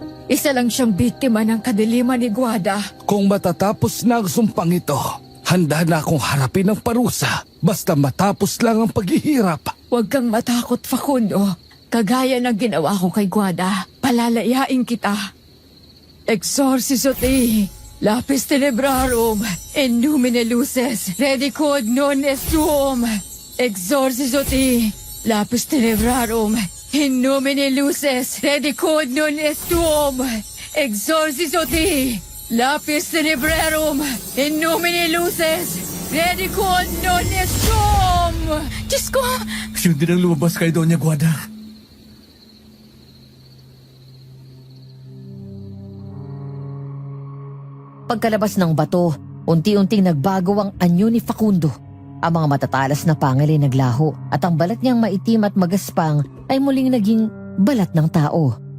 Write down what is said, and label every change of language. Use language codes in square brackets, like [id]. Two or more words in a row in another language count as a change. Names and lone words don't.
[tl] Isa lang siyang biktima ng kadiliman ni Guada. Kung matatapos na ang sumpang ito, handa na akong harapin ang parusa. Basta matapos lang ang paghihirap. Huwag kang matakot, Facundo. Kagaya ng ginawa ko kay Guada, palalayain kita. [la] Exorciso te, lapis tenebrarum, in numine luces, redicod non est tuum. Exorciso te, lapis tenebrarum, in nomine luces, redicod non est tuum. Exorciso te, lapis tenebrarum, in nomine luces, redicod non est tuum. [tl] Diyos ko! Yun din ang lumabas kay Doña Guada. Pagkalabas ng bato, unti-unting nagbago ang anyo ni Facundo. Ang mga matatalas na pangal ay naglaho at ang balat niyang maitim at magaspang ay muling naging balat ng tao.